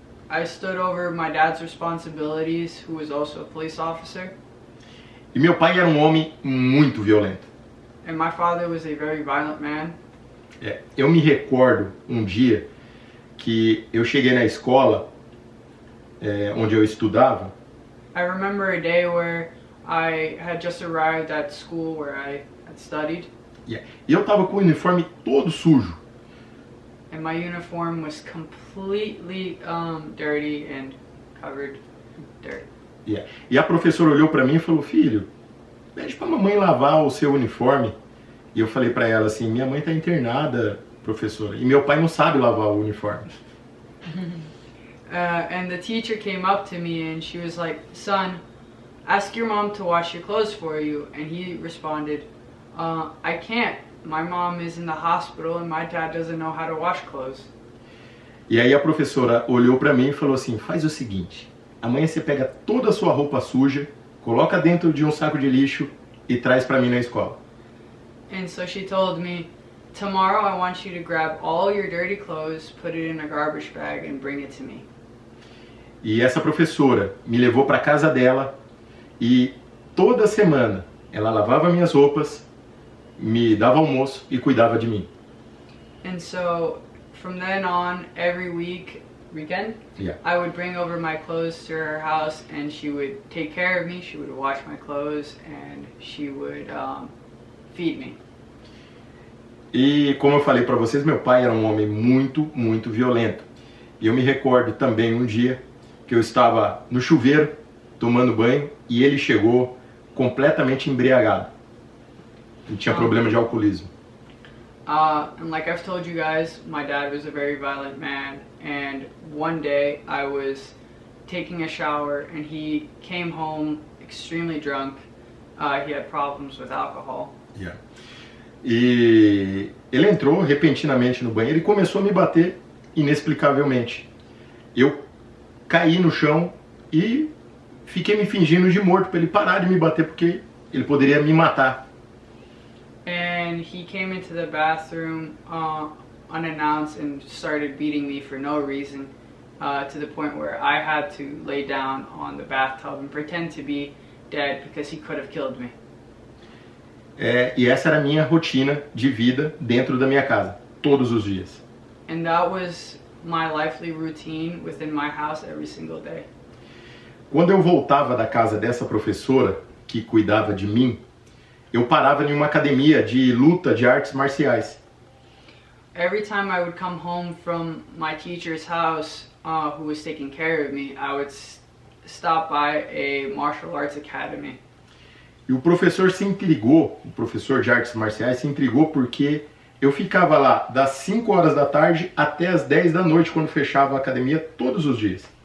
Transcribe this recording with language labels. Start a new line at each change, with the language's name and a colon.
English: I stood over my dad's responsibilities, who was also a police officer.
Portuguese: E meu pai era um homem muito violento.
English: And my father was a very violent man.
Portuguese: Eu me recordo um dia que eu cheguei na escola onde eu estudava.
English: I remember a day where I had just arrived at school where I had studied.
Portuguese: E eu estava com o uniforme todo sujo.
English: And my uniform was completely dirty and covered in dirt.
Portuguese: E a professora olhou para mim e falou: "Filho, pede para a mamãe lavar o seu uniforme." E eu falei para ela assim: "Minha mãe está internada, professora, e meu pai não sabe lavar o uniforme."
English: And the teacher came up to me and she was like, "Son, ask your mom to wash your clothes for you." And he responded, "I can't. My mom is in the hospital and my dad doesn't know how to wash clothes."
Portuguese: E aí a professora olhou para mim e falou assim: "Faz o seguinte, amanhã você pega toda a sua roupa suja, coloca dentro de um saco de lixo e traz para mim na escola."
English: And so she told me, "Tomorrow I want you to grab all your dirty clothes, put it in a garbage bag and bring it to me."
Portuguese: E essa professora me levou para casa dela e toda semana ela lavava minhas roupas, me dava almoço e cuidava de mim.
English: And so from then on, every week weekend, Yeah. I would bring over my clothes to her house, and she would take care of me. She would wash my clothes, and she would feed me.
Portuguese: E como eu falei para vocês, meu pai era um homem muito, muito violento. E eu me recordo também um dia que eu estava no chuveiro tomando banho e ele chegou completamente embriagado. Ele tinha problema de alcoolismo.
English: And like I've told you guys, my dad was a very violent man, and one day I was taking a shower and he came home extremely drunk. He had problems with alcohol. Yeah.
Portuguese: E ele entrou repentinamente no banheiro e começou a me bater inexplicavelmente. Eu caí no chão e fiquei me fingindo de morto para ele parar de me bater porque ele poderia me matar.
English: And he came into the bathroom unannounced and started beating me for no reason, to the point where I had to lay down on the bathtub and pretend to be dead because he could have killed me.
Portuguese: E essa era a minha rotina de vida dentro da minha casa, todos os dias.
English: And that was my lively routine within my house every single day.
Portuguese: Quando eu voltava da casa dessa professora que cuidava de mim, eu parava em uma academia de luta de artes marciais.
English: Every time I would come home from my teacher's house, who was taking care of me, I would stop by a martial arts academy.
Portuguese: E o professor se intrigou, o professor de artes marciais se intrigou porque eu ficava lá das 5 horas da tarde até as 10 da noite quando fechava a academia todos os dias.